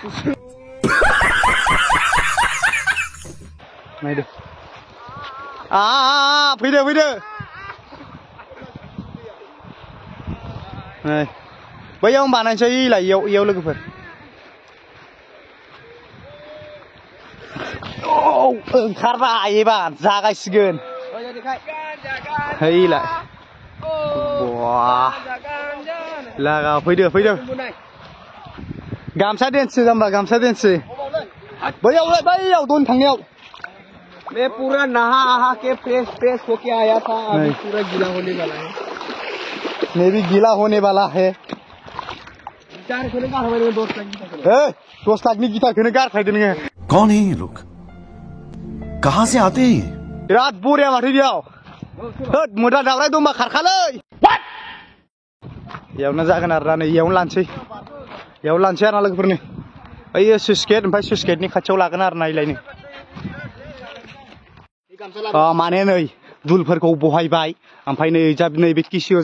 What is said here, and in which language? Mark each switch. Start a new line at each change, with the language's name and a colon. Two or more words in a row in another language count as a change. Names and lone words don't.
Bodo: नायदो फैदो नै बैयाव बानायनोसै इलाय इयाव लोगोफोर ओंखारबाय एबार जागायसिगोन हैलाय लागा फैदो गामसा देन्सो जाम्बा गामसा देन्सो बैयाव दन थांनायाव
Hindi: मैं पूरा नहा के फ्रेश होके आया था अभी पूरा गीला होने वाला है मैं भी गीला होने वाला है 4 खोलेगा हमारे 2 लाख की
Bodo: 10 लाखनि गिटारखौनो गारखायदो नोङो
Hindi: कौन है ये लोग कहां से आते हैं
Bodo: बिराद बरिया माथो बेयाव होद मोदा दावराय दंबा खारखालै बेयावनो जागोन आरोना नै इयावनो लानोसै आरोना लोगोफोरनि ओइ सुइस गेट ओमफ्राय सुइस गेटनि खाथियाव लागोन आरोना इलायनो माने नै दुलफोरखौ बहायबाय ओमफ्राय नै नैबे किसियो